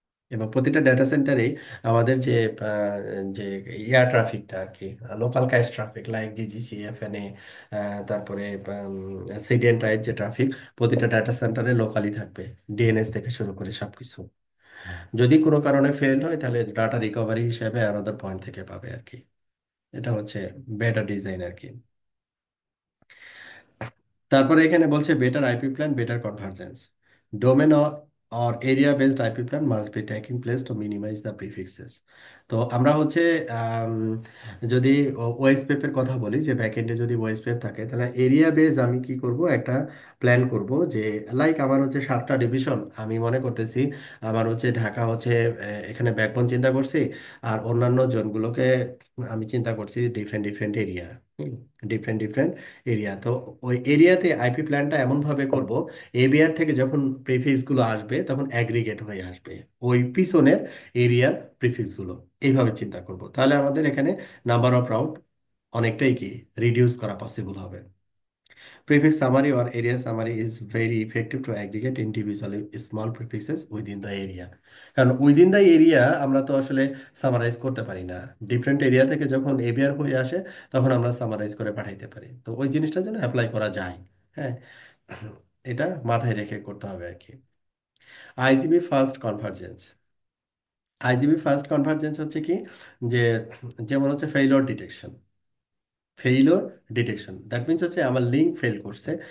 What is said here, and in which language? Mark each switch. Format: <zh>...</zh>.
<bn>এবং প্রতিটা ডেটা সেন্টারে আমাদের যে যে এয়ার ট্রাফিকটা আর কি, local cash traffic like GGC, এফএনএ, তারপরে সিডিএন টাইপ যে ট্রাফিক, প্রতিটা ডেটা সেন্টারে লোকালি থাকবে, ডিএনএস থেকে শুরু করে সবকিছু। যদি কোনো কারণে ফেল হয় তাহলে ডাটা রিকভারি হিসেবে আলাদা পয়েন্ট থেকে পাবে আর কি। এটা হচ্ছে বেটার ডিজাইন আর কি। তারপরে এখানে বলছে</bn> <en>Better IP plan, better convergence, domain or area based IP plan must be taking place to minimize the prefixes।</en> <bn>তো আমরা হচ্ছে আম, যদি ওএসপিএফ এর কথা বলি, যে ব্যাকএন্ডে যদি ওএসপিএফ থাকে, তাহলে এরিয়া বেস আমি কি করব, একটা প্ল্যান করব যে লাইক আমার হচ্ছে 7টা ডিভিশন, আমি মনে করতেছি আমার হচ্ছে ঢাকা হচ্ছে এখানে ব্যাকবোন চিন্তা করছি, আর অন্যান্য জোনগুলোকে আমি চিন্তা করছি different different area, different different area. তো ওই এরিয়াতে আইপি প্ল্যানটা এমন ভাবে করব, এবিআর থেকে যখন প্রিফিক্স গুলো আসবে তখন অ্যাগ্রিগেট হয়ে আসবে ওই পিছনের এরিয়ার প্রিফিক্স গুলো। এইভাবে চিন্তা করব, তাহলে আমাদের এখানে নাম্বার অফ রাউট অনেকটাই কি রিডিউস করা পসিবল হবে।</bn> <en>Prefix summary or area summary is very effective to aggregate individually small prefixes within the area।</en> <bn>কারণ উইদিন দ্য এরিয়া আমরা তো আসলে সামারাইজ করতে পারি না, ডিফারেন্ট এরিয়া থেকে যখন এবিআর হয়ে আসে তখন আমরা সামারাইজ করে পাঠাইতে পারি, তো ওই জিনিসটা যেন অ্যাপ্লাই করা যায়। হ্যাঁ, এটা মাথায় রেখে করতে হবে আর কি। IGB first convergence, IGB first convergence হচ্ছে কি, যে যেমন হচ্ছে failure detection, failure detection that means হচ্ছে আমার লিঙ্ক ফেল করছে।</bn>